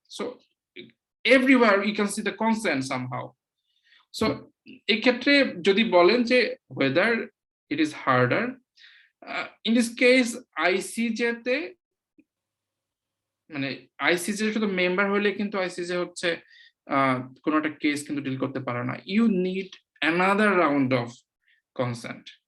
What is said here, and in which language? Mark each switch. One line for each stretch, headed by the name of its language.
English: So everywhere you can see the consent somehow.
Bangla: So এক্ষেত্রে যদি বলেন যে
English: whether it is harder, in this case
Bangla: ICJ তে মানে ICJ শুধু মেম্বার হলে কিন্তু ICJ হচ্ছে কোনো একটা কেস কিন্তু ডিল করতে পারে না।
English: You need another round of consent.